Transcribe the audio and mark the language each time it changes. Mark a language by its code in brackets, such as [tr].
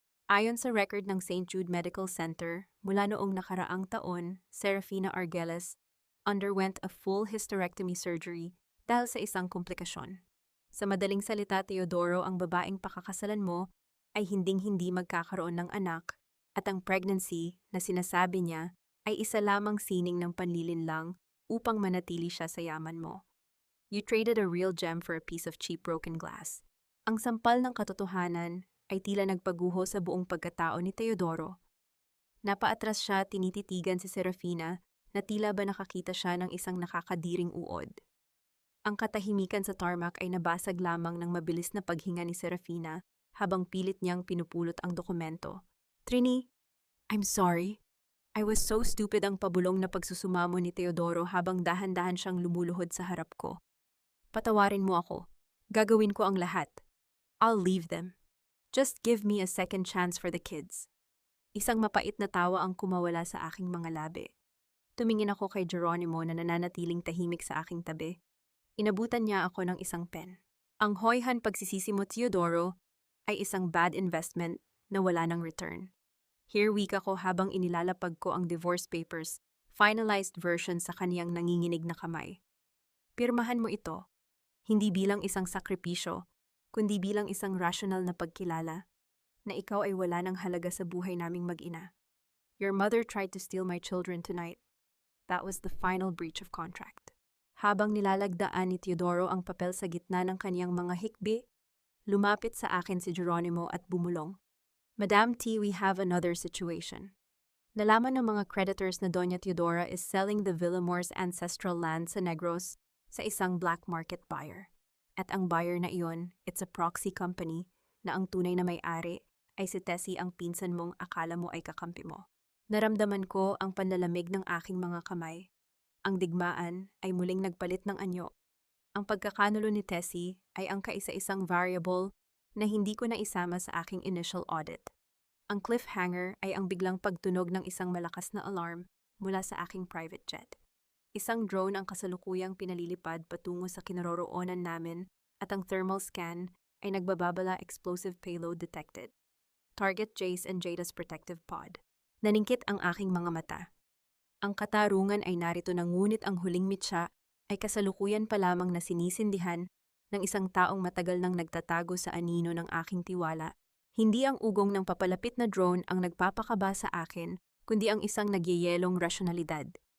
[tl] Ayon sa record ng St. Jude Medical Center, mula noong nakaraang taon, Serafina Argeles [en] underwent a full hysterectomy surgery [tl] dahil sa isang komplikasyon. Sa madaling salita, Teodoro, ang babaeng pakakasalan mo ay hinding-hindi magkakaroon ng anak at ang pregnancy na sinasabi niya ay isa lamang sining ng panlilinlang upang manatili siya sa yaman mo. [en] You traded a real gem for a piece of cheap broken glass. [tl] Ang sampal ng katotohanan ay tila nagpaguho sa buong pagkatao ni Teodoro. Napaatras siya, tinititigan si Serafina na tila ba nakakita siya ng isang nakakadiring uod. Ang katahimikan sa tarmac ay nabasag lamang ng mabilis na paghinga ni Serafina habang pilit niyang pinupulot ang dokumento. [en] Trini, I'm sorry. I was so stupid. [tl] Ang pabulong na pagsusumamo ni Teodoro habang dahan-dahan siyang lumuluhod sa harap ko. Patawarin mo ako. Gagawin ko ang lahat. [en] I'll leave them. Just give me a second chance for the kids. [tl] Isang mapait na tawa ang kumawala sa aking mga labi. Tumingin ako kay Geronimo na nananatiling tahimik sa aking tabi. Inabutan niya ako ng isang pen. Ang hoyhan pagsisisi mo, Teodoro, ay isang bad investment na wala ng return. Here wika ko habang inilalapag ko ang divorce papers, [en] finalized version [tl] sa kaniyang nanginginig na kamay. Pirmahan mo ito, hindi bilang isang sakripisyo, kundi bilang isang rational na pagkilala, na ikaw ay wala ng halaga sa buhay naming mag-ina. [en] Your mother tried to steal my children tonight. That was the final breach of contract. [tl] Habang nilalagdaan ni Teodoro ang papel sa gitna ng kaniyang mga hikbi, lumapit sa akin si Geronimo at bumulong. [en] Madam T, we have another situation. [tl] Nalaman ng mga creditors na Doña Teodora [en] is selling the Villamore's ancestral land [tl] sa Negros sa isang [en] black market buyer. [tl] At ang buyer na iyon, [en] it's a proxy company [tl] na ang tunay na may-ari ay si Tessie, ang pinsan mong akala mo ay kakampi mo. Naramdaman ko ang panlalamig ng aking mga kamay. Ang digmaan ay muling nagpalit ng anyo. Ang pagkakanulo ni Tessie ay ang kaisa-isang variable na hindi ko naisama sa aking initial audit. Ang cliffhanger ay ang biglang pagtunog ng isang malakas na alarm mula sa aking private jet. Isang drone ang kasalukuyang pinalilipad patungo sa kinaroroonan namin at ang thermal scan ay nagbababala [en] explosive payload detected. Target Jace and Jada's protective pod. [tl] Naningkit ang aking mga mata. Ang katarungan ay narito na ngunit ang huling mitsa ay kasalukuyan pa lamang na sinisindihan ng isang taong matagal nang nagtatago sa anino ng aking tiwala. Hindi ang ugong ng papalapit na drone ang nagpapakaba sa akin, kundi ang isang nagyayelong rasyonalidad.